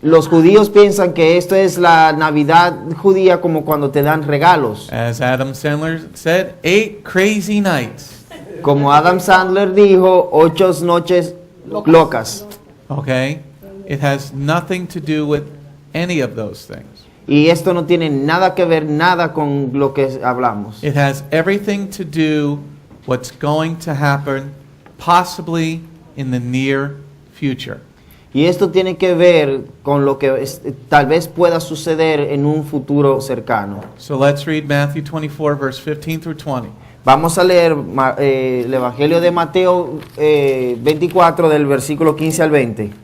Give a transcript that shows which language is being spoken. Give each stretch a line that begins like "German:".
Spanish: Los judíos piensan que esto es la Navidad judía como cuando te dan regalos.
English: As Adam Sandler said, 8 crazy nights.
Spanish: Como Adam Sandler dijo, 8 noches locas.
English: Okay? It has nothing to do with any of those things.
Spanish: Y esto no tiene nada que ver nada con lo que hablamos.
English: It has everything to do what's going to happen possibly in the near future.
Spanish: Y esto tiene que ver con lo que tal vez pueda suceder en un futuro cercano.
English: So let's read Matthew 24 verse 15 through 20.
Spanish: Vamos a leer el Evangelio de Mateo 24 del versículo 15 al 20.